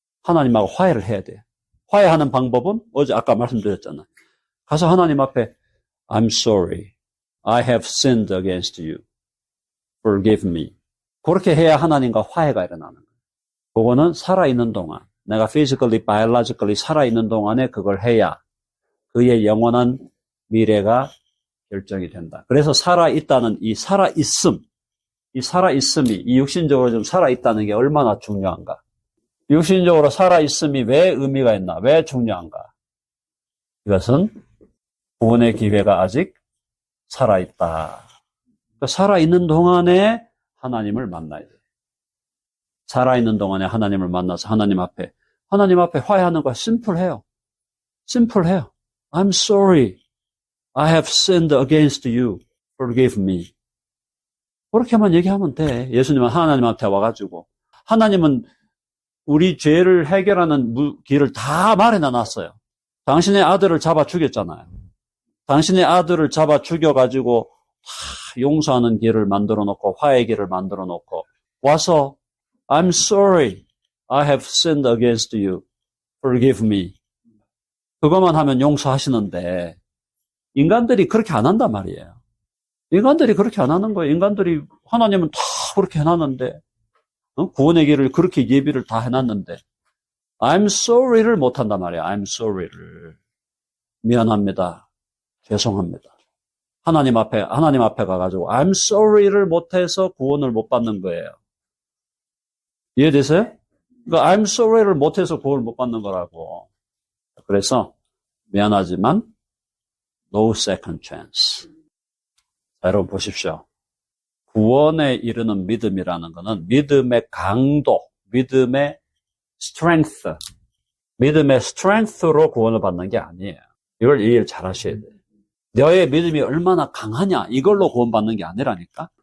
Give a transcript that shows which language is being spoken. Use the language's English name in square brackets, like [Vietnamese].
[Korean] 하나님하고 화해를 해야 돼요. 화해하는 방법은 아까 말씀드렸잖아요. [English] 가서 하나님 앞에 I'm sorry. I have sinned against you. Forgive me. [Korean] 그렇게 해야 하나님과 화해가 일어나는 거예요. 그거는 살아있는 동안, 내가 physically, biologically 살아있는 동안에 그걸 해야 그의 영원한 미래가 결정이 된다. 그래서 살아있다는 이 살아있음이 이 육신적으로 좀 살아있다는 게 얼마나 중요한가. 육신적으로 살아있음이 왜 의미가 있나? 왜 중요한가? 이것은 구원의 기회가 아직 살아있다. 그러니까 살아있는 동안에 하나님을 만나야 돼요. 살아있는 동안에 하나님을 만나서 하나님 앞에 화해하는 거 심플해요. [English] I'm sorry. I have sinned against you. Forgive me. [Korean] 그렇게만 얘기하면 돼. 예수님은 하나님한테 와가지고. 하나님은 우리 죄를 해결하는 길을 다 마련해놨어요. 당신의 아들을 잡아 죽였잖아요. 당신의 아들을 잡아 죽여가지고 용서하는 길을 만들어 놓고 화해의 길을 만들어 놓고 와서 [English] I'm sorry. I have sinned against you. Forgive me. [Korean] 그것만 하면 용서하시는데 인간들이 그렇게 안 한단 말이에요. 인간들이 그렇게 안 하는 거예요. 인간들이 하나님은 다 그렇게 해놨는데 구원의 길을 그렇게 예비를 다 해놨는데 [English] I'm sorry [Korean] 를 못한단 말이야. [English] I'm sorry [Korean] 를. 미안합니다. 죄송합니다. 하나님 앞에 가가지고 [English] I'm sorry [Korean] 를 못해서 구원을 못 받는 거예요. 이해되세요? 그러니까 [English] I'm sorry [Korean] 를 못해서 구원을 못 받는 거라고. 그래서 미안하지만 [English] no second chance. [Korean] 자, 여러분 보십시오. 구원에 이르는 믿음이라는 것은 믿음의 강도, 믿음의 strength, 믿음의 strength로 구원을 받는 게 아니에요. 이걸 이해를 잘 하셔야 돼요. 너의 믿음이 얼마나 강하냐, 이걸로 구원받는 게 아니라니까.